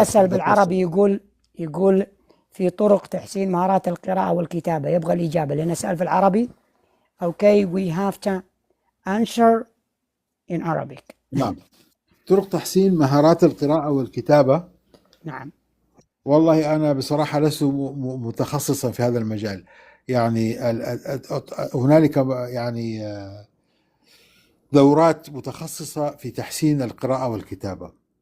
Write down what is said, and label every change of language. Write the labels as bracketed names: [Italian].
[Arabic] يسأل بالعربي، يقول في طرق تحسين مهارات القراءة والكتابة، يبغى الإجابة لأنه سأل في العربي. [English] Okay, we have to answer in Arabic. [Arabic] نعم. طرق تحسين مهارات القراءة والكتابة. نعم. والله أنا بصراحة لست متخصصا في هذا المجال. يعني هنالك يعني دورات متخصصة في تحسين القراءة والكتابة.